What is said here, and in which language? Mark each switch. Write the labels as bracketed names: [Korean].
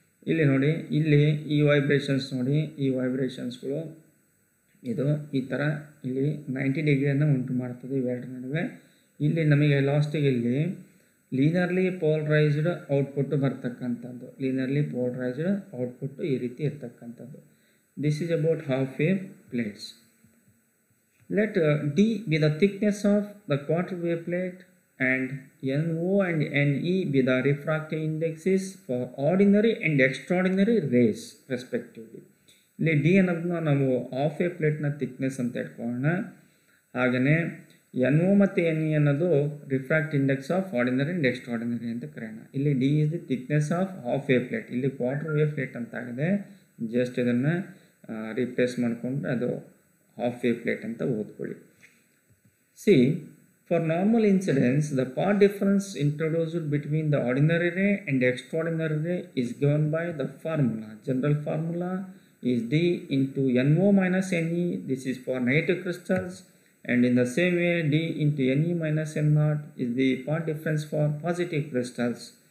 [Kannada] ಇಲ್ಲಿ ನೋಡಿ, ಇಲ್ಲಿ ಈ ವೈಬ್ರೇಷನ್ಸ್ ನೋಡಿ, ಈ ವೈಬ್ರೇಷನ್ಸ್ಗಳು ಇದು ಈ ಥರ ಇಲ್ಲಿ 90 ಡಿಗ್ರಿಯನ್ನು ಉಂಟು ಮಾಡ್ತದೆ ಇವೆರಡರ ನಡುವೆ. ಇಲ್ಲಿ ನಮಗೆ ಲಾಸ್ಟಿಗೆ ಇಲ್ಲಿ ಲೀನಿಯರ್ಲಿ ಪೋಲರೈಸ್ಡ್ ಔಟ್ಪುಟ್ ಬರ್ತಕ್ಕಂಥದ್ದು. ಲೀನಿಯರ್ಲಿ ಪೋಲರೈಸ್ಡ್ ಔಟ್ಪುಟ್ ಈ ರೀತಿ ಇರ್ತಕ್ಕಂಥದ್ದು. [English] This is about half wave plates. Let D be the thickness of the quarter wave plate and NO and NE be the refractive indexes for ordinary and extraordinary rays respectively. [Kannada] ಇಲ್ಲಿ D ಅನ್ನೋದನ್ನ ನಾವು half wave ಪ್ಲೇಟ್ನ thickness ಅಂತ ಇಟ್ಕೊಳ್ಳೋಣ. ಹಾಗೆಯೇ N O ಮತ್ತು N E ಅನ್ನೋದು refract index of ordinary and extraordinary ಅಂತ ಕರೆಯೋಣ. ಇಲ್ಲಿ [English] D is the thickness of half wave plate. [Kannada] ಇಲ್ಲಿ ಕ್ವಾರ್ಟರ್ ವೇವ್ ಪ್ಲೇಟ್ ಅಂತ ಆಗಿದೆ. ಜಸ್ಟ್ ಇದನ್ನು ರಿಪ್ಲೇಸ್ ಮಾಡಿಕೊಂಡ್ರೆ ಅದು ಹಾಫ್ ವೇವ್ ಪ್ಲೇಟ್ ಅಂತ ಓದ್ಕೊಳ್ಳಿ. [English] See, for normal incidence, the path difference introduced between the ordinary ray and extraordinary ray is given by the formula. General formula is D into NO minus NE. This is for negative crystals, and in the same way D into NE minus N0 is the path difference for positive crystals.